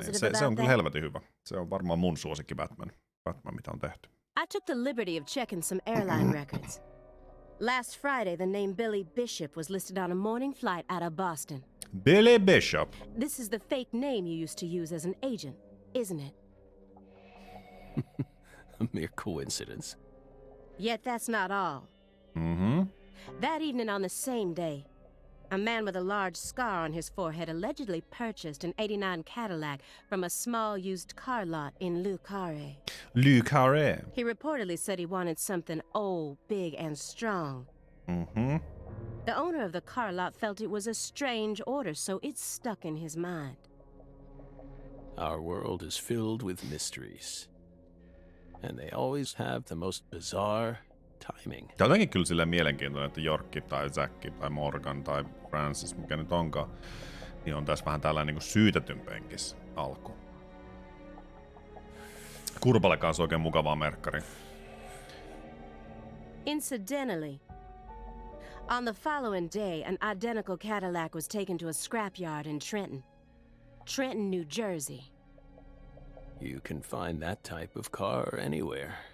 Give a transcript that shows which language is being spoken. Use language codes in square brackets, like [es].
[fi] Niin se on kyllä helvetin hyvä. Se on varmaan mun suosikki Batman, mitä on tehty. [en] I took the liberty of checking some airline records. Last Friday, the name Billy Bishop was listed on a morning flight out of Boston. Billy Bishop. This is the fake name you used to use as an agent, isn't it? A mere coincidence. Yet that's not all. Mm-hmm. That evening on the same day, a man with a large scar on his forehead allegedly purchased an '89 Cadillac from a small used car lot in Le Carré. Le Carré. He reportedly said he wanted something old, big, and strong. Mm-hmm. The owner of the car lot felt it was a strange order, so it stuck in his mind. Our world is filled with mysteries. And they always have the most bizarre timing. [fi] Tämä on jotenkin kyllä silleen mielenkiintoinen, että Jorkki tai Jack tai Morgan tai Francis, mikä nyt onkaan, niin on tässä vähän tällainen niin syytetyn penkis alku. Kurpalle kanssa oikein mukavaa merkkari. [en] Incidentally, on the following day, an identical Cadillac was taken to a scrapyard in Trenton, New Jersey. You can find that type of car anywhere.